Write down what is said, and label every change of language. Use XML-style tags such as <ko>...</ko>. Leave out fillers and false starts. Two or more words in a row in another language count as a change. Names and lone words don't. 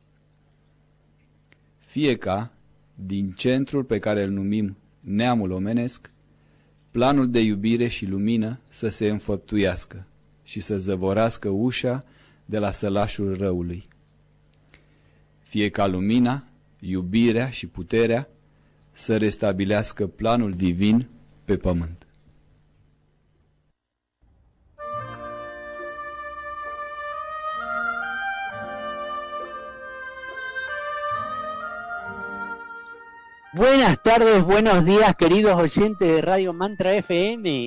<ro>Fie ca, din centrul pe care îl numim neamul omenesc, planul de iubire și lumină să se înfăptuiască și să zăvorască ușa de la sălașul răului. Fie ca lumina, iubirea și puterea să restabilească planul divin pe pământ.</ro> <es>Buenas tardes, buenos días, queridos oyentes de Radio Mantra FM.</es>